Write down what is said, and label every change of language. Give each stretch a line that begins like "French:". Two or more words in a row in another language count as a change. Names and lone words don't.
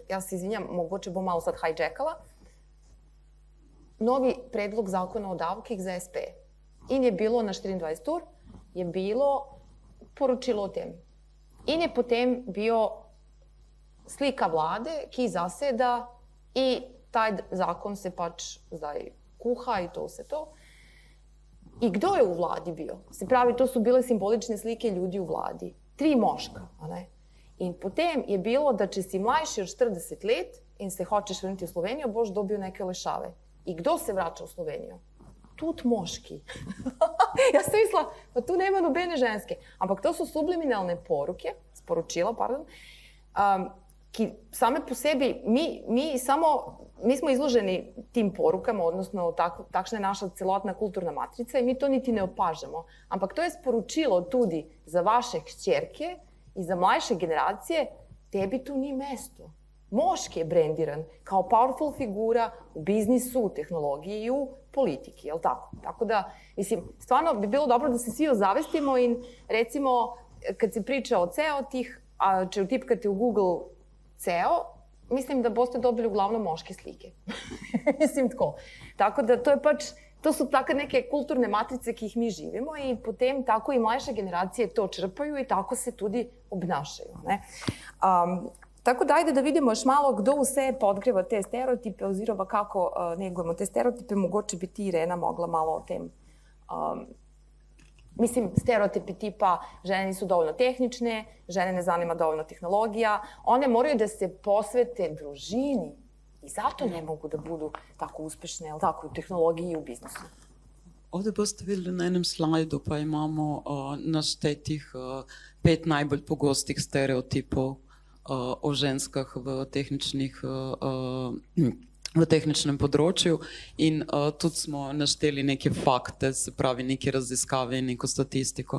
Serbian: Ja se izvinjam, mogoče bom malo sad hijackala.
Slovenian: Novi predlog zakona o davkih za SP. In je bilo na 24 ur, je bilo poročilo o tem. In je potem bio slika vlade, ki zaseda i taj zakon se pač zdaj kuha i to vse to.
Serbian: I kdo je u vladi bio? Se pravi, to su bile simbolične slike ljudi u vladi.
Slovenian: 3 moška, a ne? In potem je bilo da če si mlajši od 40 let in se hoćeš vrniti u Sloveniju, boš dobio neke lešave.
Serbian: I kdo se vraća u Sloveniju?
Slovenian: Tut moški.
Serbian: Ja sam mislila, pa tu nema nobene ženske. Ampak to su subliminalne poruke, sporočila, pardon, ki same po sebi, mi smo izloženi tim porukama, odnosno takšna je naša celotna kulturna matrica i mi to niti ne opažamo.
Slovenian: Ampak to je sporočilo tudi za vaše kćerke i za mlajše generacije, tebi tu ni mesto.
Serbian: Moški je brendiran kao powerful figura u biznisu, u tehnologiji i u politiki, jel tako? Tako da, mislim, stvarno bi bilo dobro da se svi ozavestimo i recimo, kad se priča o CEO tih, a če utipkate u Google CEO,
Slovenian: mislim da boste dobili uglavnom moške slike. Mislim tako.
Serbian: Tako da to je pač, to su tako neke kulturne matrice ki ih mi živimo i potem tako i mlajše generacije to črpaju i tako se tudi obnašaju.
Slovenian: Ne?
Serbian: Tako da ajde da vidimo još malo kdo vse podgreva te stereotipe oziroma kako negujemo te stereotipe,
Slovenian: mogoče bi ti Irena mogla malo o tem. Mislim,
Serbian: stereotipi tipa žene nisu dovoljno tehnične, žene ne zanima dovoljno tehnologija, one moraju da se posvete družini i zato ne mogu da budu tako uspešne, ali tako, u tehnologiji i u biznisu. Ovdje boste vidjeli na jednom slajdu,
Slovenian: pa imamo naštetih 5 najbolj pogostih stereotipov o ženskah v tehničnem področju in tudi smo našteli neke fakte, se pravi neke raziskave in neko statistiko.